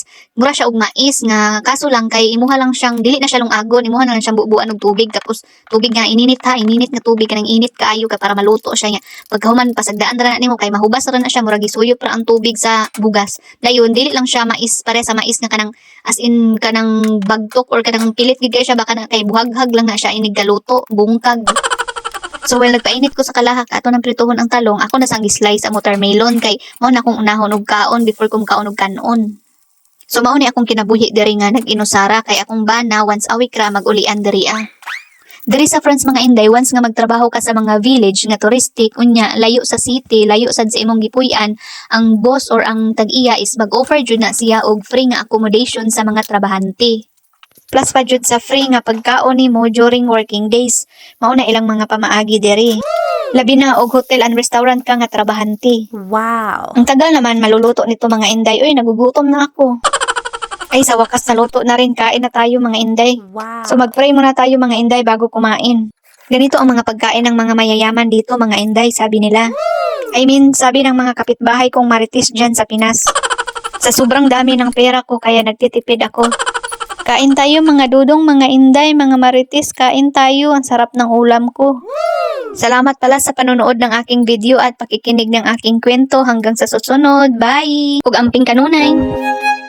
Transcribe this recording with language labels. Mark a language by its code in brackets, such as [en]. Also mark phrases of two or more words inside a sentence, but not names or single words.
[ceb] Mura siya og mais nga kaso lang kay imuha lang siyang dili na siya lungagon, imuha na lang siyang bubuan og tubig tapos tubig nga ininit ha, ininit nga tubig kanang init kaayo kay para maluto siya nya. Pagkahuman pasagdaan ra na nimo kay mahubas ra na siya murag gisuyop ra ang tubig sa bugas. Dayon dili lang siya mais pare sa mais nga kanang [en] as in [ceb] kanang bagtok or kanang pilit gid kay siya baka na kay buhaghag lang na siya inig kaluto, bungkag. So while nagpainit ko sa kalahak ato nang prituhon ang talong, ako na sang slice ang watermelon kay mao na akong unahon og kaon before kong kaon og kanon. So mao ni akong kinabuhi diri nga nag-inusara kay akong bana [en] once a week [ceb] ra mag-ulian diri ah. Diri sa France mga inday, once nga magtrabaho ka sa mga village nga touristic unya layo sa city, layo sad sa imong gipuy-an, ang boss or ang tag-iya is mag-offer jud na siya og free nga accommodation sa mga trabahante. Plus pa jud sa free nga pagkaon nimo during [en] working days. [ceb] Mao na ilang mga pamaagi diri. Labi na og [en] hotel and restaurant [ceb] ka nga trabahante. Wow. [tl] Ang tagal naman maluluto nito mga inday. Uy, nagugutom na ako. Ay sa wakas naluto na rin, kain na tayo mga inday. Wow. So mag-pray muna tayo mga inday bago kumain. Ganito ang mga pagkain ng mga mayayaman dito mga inday, sabi nila. I mean, sabi ng mga kapitbahay kong marites dyan sa Pinas. Sa sobrang dami ng pera ko kaya nagtitipid ako. Kain tayo mga dudong, mga inday, mga marites, kain tayo. Ang sarap ng ulam ko. Salamat pala sa panonood ng aking video at pakikinig ng aking kwento hanggang sa susunod. [en] Bye! [ceb] Ug amping kanunay!